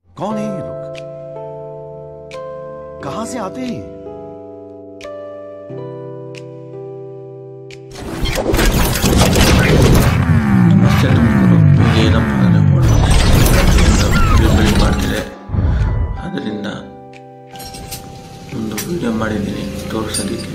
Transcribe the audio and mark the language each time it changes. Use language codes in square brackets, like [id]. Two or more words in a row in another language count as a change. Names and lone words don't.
[hi] कौन है ये लोग? कहां से आते हैं? [kn] ನಮಸ್ತೆ ತುಮಕೂರು. ಏನಪ್ಪ ಅಂದರೆ ಬಿಲ್ಡ್ ಮಾಡ್ತಿದೆ, ಅದರಿಂದ ಒಂದು ವಿಡಿಯೋ ಮಾಡಿದ್ದೀನಿ ತೋರಿಸೋದಕ್ಕೆ.